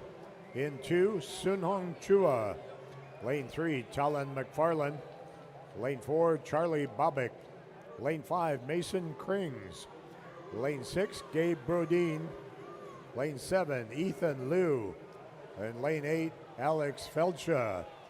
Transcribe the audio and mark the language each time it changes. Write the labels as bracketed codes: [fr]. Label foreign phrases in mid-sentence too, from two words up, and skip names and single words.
[en] In 2, Sunhong Chua. Lane 3, Talon McFarland. Lane 4, Charlie Bobbick. Lane 5, Mason Krings. Lane 6, Gabe Brodeen. Lane 7, Ethan Liu. And lane 8, Alex Feldsha.